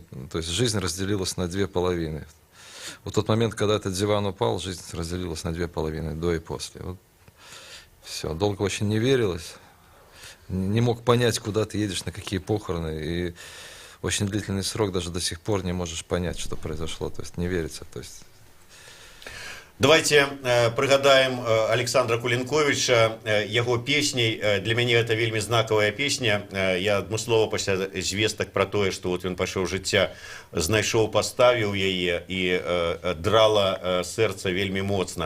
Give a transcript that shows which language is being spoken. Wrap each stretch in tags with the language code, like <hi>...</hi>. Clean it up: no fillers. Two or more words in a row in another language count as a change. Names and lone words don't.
<ru>То есть жизнь разделилась на две половины. Вот тот момент, когда этот диван упал, жизнь разделилась на две половины, до и после. Вот. Все, долго очень не верилось. Не мог понять, куда ты едешь, на какие похороны. И очень длительный срок даже до сих пор не можешь понять, что произошло. То есть не верится. То есть...</ru> <be>Давайте прыгадаем Александра Кулінковіча, яго песняй. Для мяне гэта вельмі знакавая песня. Я адмыслова пасля звестак пра тое, што вот ён пайшоў жыцця, знайшоў, паставіў яе і драла сэрца вельмі моцна.</be>